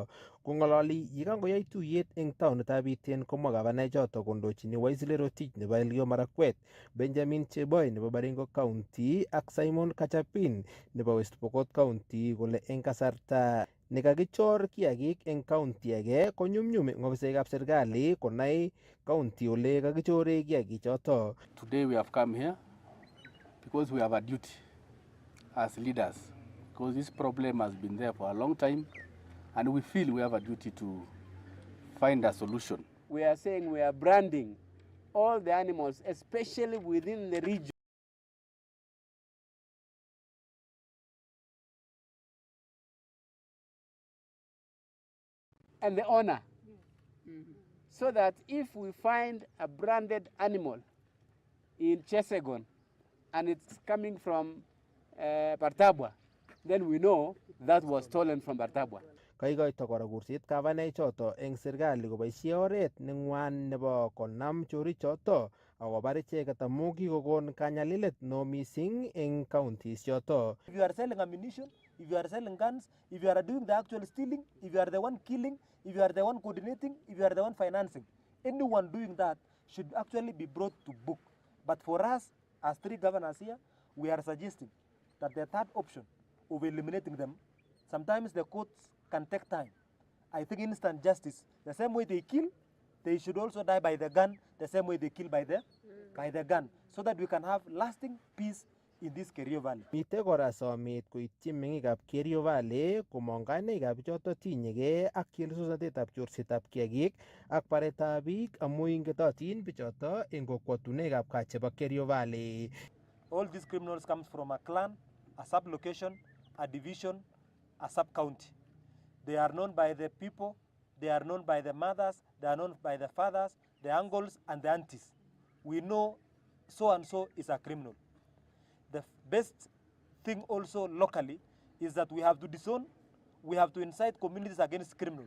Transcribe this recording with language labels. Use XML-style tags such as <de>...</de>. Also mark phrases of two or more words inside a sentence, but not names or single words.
<kln>Kong'ololi yekangoyai tuyet eng taonitab Iten komwa gavanaek choto kondochini Waisile Rotich nebo Elgeyo Marakwet, Benjamin Cheboy nebo Baringo County ak Simon Kachapin nebo West Pokot County kole eng kasarta nekakichor kiagik eng county age konyumnyum eng ofisaekab serikali konai county ole kakichore kiagik choto.</kln> <en>Today we have come here because we have a duty as leaders, because this problem has been there for a long time and we feel we have a duty to find a solution. We are saying we are branding all the animals, especially within the region. And the owner. So that if we find a branded animal in Chesegon and it's coming from Bartabwa, then we know that was stolen from Bartabwa.</en> <kln>Kaikoito kora kursit gavanaek choto eng serikali koboisie oret neng'wan nebo konam chorik choto akobar icheket amu kikokon kanyalilet no missing eng counties choto.</kln> <en>If you are selling ammunition, if you are selling guns, if you are doing the actual stealing, if you are the one killing, if you are the one coordinating, if you are the one financing, anyone doing that should actually be brought to book. But for us, as three governors here, we are suggesting that the third option of eliminating them, sometimes the courts can take time. I think instant justice, the same way they kill, they should also die by the gun, the same way they kill by the gun, so that we can have lasting peace in this Kerio Valley.</en> <kln>Mite kora somet koityi meng'ikab Kerio Valley komong kainaikab choto tinyegei ak chelesosnatetab chorsetab kiagik ak baretab biik amu ingetotin bichoto eng kokwotunwekab gaa chebo Kerio Valley.</kln> <en>All these criminals comes from a clan, a sub-location, a division, a sub-county. They are known by the people, they are known by the mothers, they are known by the fathers, the uncles, and the aunties. We know so and so is a criminal. The best thing also locally is that we have to disown, we have to incite communities against criminals.</en>